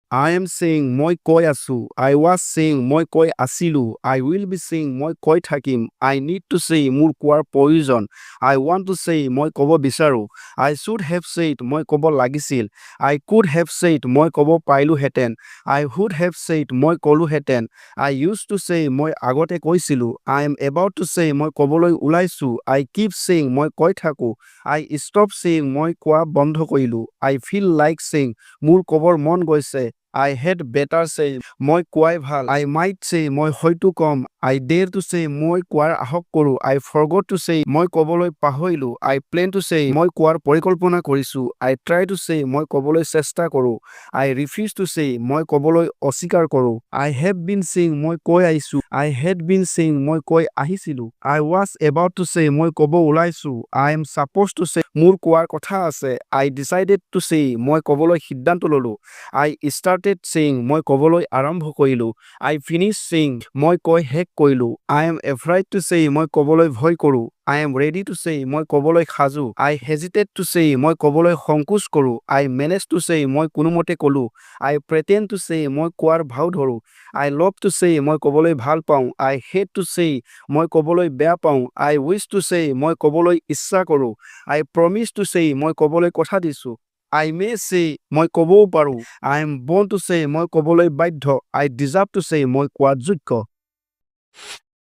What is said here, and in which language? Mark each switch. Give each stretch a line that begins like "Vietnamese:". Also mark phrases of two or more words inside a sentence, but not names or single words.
English: I am saying
Assamese: মই কৈ আছো.
English: I was saying
Assamese: মই কৈ আছিলো.
English: I will be saying
Assamese: মই কৈ থাকিম.
English: I need to say
Assamese: মোৰ কোৱাৰ প্ৰয়োজন.
English: I want to say
Assamese: মই ক'ব বিচাৰো.
English: I should have said
Assamese: মই ক'ব লাগিছিল.
English: I could have said
Assamese: মই ক'ব পাৰিলোহেঁতেন.
English: I would have said
Assamese: মই ক'লোহেঁতেন.
English: I used to say
Assamese: মই আগতে কৈছিলো.
English: I am about to say
Assamese: মই ক'বলৈ ওলাইছো.
English: I keep saying
Assamese: মই কৈ থাকো.
English: I stop saying
Assamese: মই কোৱা বন্ধ কৰিলো.
English: I feel like saying
Assamese: মোৰ ক'বৰ মন গৈছে.
English: I had better say
Assamese: মই কোৱাই ভাল.
English: I might say
Assamese: মই হয়তো কম.
English: I dare to say
Assamese: মই কোৱাৰ আহক কৰো.
English: I forgot to say
Assamese: মই ক'বলৈ পাহৰিলো.
English: I plan to say
Assamese: মই কোৱাৰ পৰিকল্পনা কৰিছো.
English: I try to say
Assamese: মই ক'বলৈ চেষ্টা কৰো.
English: I refuse to say
Assamese: মই ক'বলৈ অস্বীকাৰ কৰো.
English: I have been saying
Assamese: মই কৈ আহিছো.
English: I had been saying
Assamese: মই কৈ আহিছিলো.
English: I was about to say
Assamese: মই ক'ব ওলাইছো.
English: I am supposed to say
Assamese: মোৰ কোৱাৰ কথা আছে.
English: I decided to say
Assamese: মই ক'বলৈ সিদ্ধান্ত ল'লো.
English: I started saying
Assamese: মই ক'বলৈ আৰম্ভ কৰিলো.
English: I finished saying
Assamese: মই কৈ শেষ কৰিলো.
English: I am afraid to say
Assamese: মই ক'বলৈ ভয় কৰো.
English: I am ready to say
Assamese: মই ক'বলৈ সাজু.
English: I hesitate to say
Assamese: মই ক'বলৈ সংকোচ কৰো.
English: I manage to say
Assamese: মই কোনোমতে ক'লো.
English: I pretend to say
Assamese: মই কোৱাৰ ভাও ধৰো.
English: I love to say
Assamese: মই ক'বলৈ ভাল পাওঁ.
English: I hate to say
Assamese: মই ক'বলৈ বেয়া পাওঁ.
English: I wish to say
Assamese: মই ক'বলৈ ইচ্ছা কৰো.
English: I promise to say
Assamese: মই ক'বলৈ কথা দিছো.
English: I may say
Assamese: মই ক'বও পাৰো.
English: I am born to say
Assamese: মই ক'বলৈ বাধ্য.
English: I deserve to say
Assamese: মই কোৱাৰ যোগ্য.